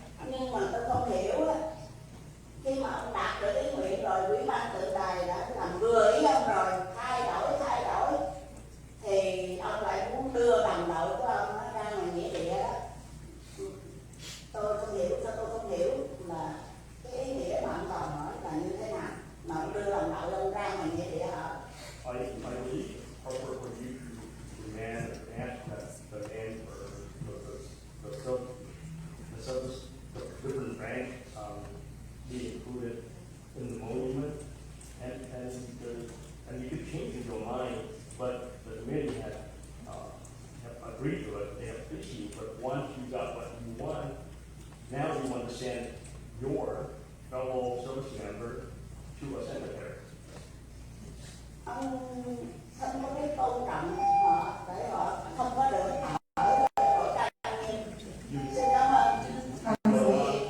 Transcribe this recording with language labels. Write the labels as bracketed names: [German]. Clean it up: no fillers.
[Vietnamese] Nhưng mà tôi không hiểu á, khi mà ông đạt được ý nguyện rồi, ủy ban tượng đài đã làm vừa ý ông rồi, thay đổi, thì ông lại muốn đưa đồng đội của ông ra ngoài nghĩa địa đó. Tôi không hiểu, sao tôi không hiểu là cái ý nghĩa mà ông đòi hỏi là như thế nào, mà ông đưa đồng đội ông ra ngoài nghĩa địa hả? [English] I believe it's proper for you to demand and ask that the man or the service, the different rank be included in the monument, and you could change your mind, but the committee have agreed to it. They have issued, but once you got what you want, now you want to send your fellow service member to a cemetery. [Vietnamese] Ông không có biết tôn trọng họ để họ không có được ở chỗ trang nghiêm. Xin cảm ơn.